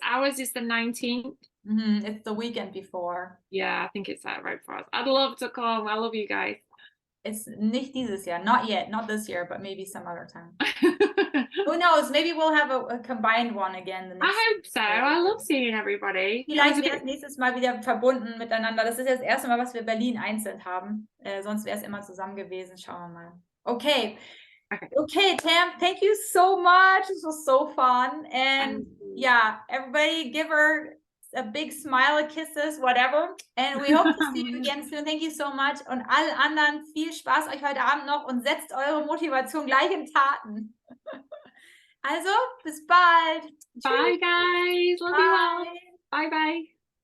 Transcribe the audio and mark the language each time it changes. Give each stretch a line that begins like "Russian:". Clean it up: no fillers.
English: Ours is the 19th. It's the weekend before. Yeah, I think it's right before us. I'd love to come. I love you guys. It's
German: nicht dieses Jahr,
English: not yet, not this year, but maybe some other time. Who knows? Maybe we'll have a combined one again. I hope so. I love seeing everybody.
German: Vielleicht wäre es nächstes Mal wieder verbunden miteinander. Das ist ja das erste Mal, was wir Berlin einzeln haben. Sonst wäre es immer zusammen gewesen. Schauen wir mal.
English: Okay. Okay, Tam, thank you so much. This was so fun. And yeah, everybody give her a big smile, a kisses, whatever. And we hope to see you again soon. Thank you so much.
German: Und allen anderen viel Spaß euch heute Abend noch und setzt eure Motivation gleich in Taten. Also, bis bald.
English: Bye, guys. Love you all. Bye, bye.